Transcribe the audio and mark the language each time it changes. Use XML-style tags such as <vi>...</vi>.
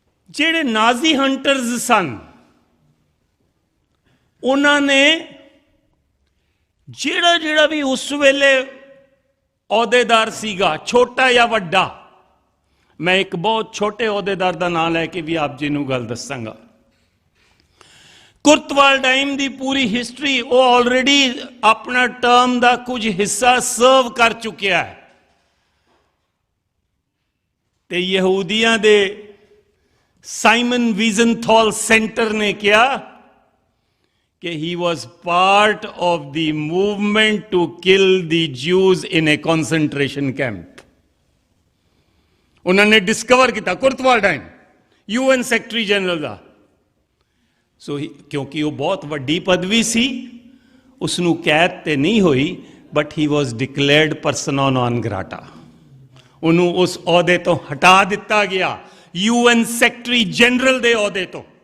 <pa>ਜਿਹੜੇ ਨਾਜ਼ੀ ਹੰਟਰਸ ਸਨ, ਉਹਨਾਂ ਨੇ ਜਿਹੜਾ ਵੀ ਉਸ ਵੇਲੇ ਅਹੁਦੇਦਾਰ ਸੀਗਾ, ਛੋਟਾ ਜਾਂ ਵੱਡਾ, ਮੈਂ ਇੱਕ ਬਹੁਤ ਛੋਟੇ ਅਹੁਦੇਦਾਰ ਦਾ ਨਾਮ ਲੈ ਕੇ ਵੀ ਆਪ ਜੀ ਨੂੰ ਗੱਲ ਦੱਸਾਂਗਾ। ਕੁਰਟ ਵਾਲਡਹਾਈਮ ਦੀ ਪੂਰੀ ਹਿਸਟਰੀ, ਉਹ ਆਲਰੇਡੀ ਆਪਣਾ ਟਰਮ ਦਾ ਕੁਝ ਹਿੱਸਾ ਸਰਵ ਕਰ ਚੁੱਕਿਆ ਹੈ। ਤੇ ਯਹੂਦੀਆਂ ਦੇ ਸਾਈਮਨ ਵੀਜ਼ਨਥਾਲ ਸੈਂਟਰ ਨੇ ਕਿਹਾ ਕਿ</pa> <en>he was part of the movement to kill the Jews in a concentration camp.</en> <pa>ਉਹਨਾਂ ਨੇ ਡਿਸਕਵਰ ਕੀਤਾ ਕੁਰਟ ਵਾਲਡਹਾਈਮ, UN ਸੈਕਟਰੀ ਜਨਰਲ ਦਾ। ਸੋ ਕਿਉਂਕਿ ਉਹ ਬਹੁਤ ਵੱਡੀ ਪਦਵੀ ਸੀ, ਉਸ ਨੂੰ ਕੈਦ ਤੇ ਨਹੀਂ ਹੋਈ,</pa> <en>But he was declared persona non grata.</en> <pa>ਉਹਨੂੰ ਉਸ ਅਹੁਦੇ ਤੋਂ ਹਟਾ ਦਿੱਤਾ ਗਿਆ, UN ਸੈਕਟਰੀ ਜਨਰਲ ਦੇ ਅਹੁਦੇ ਤੋਂ।</pa>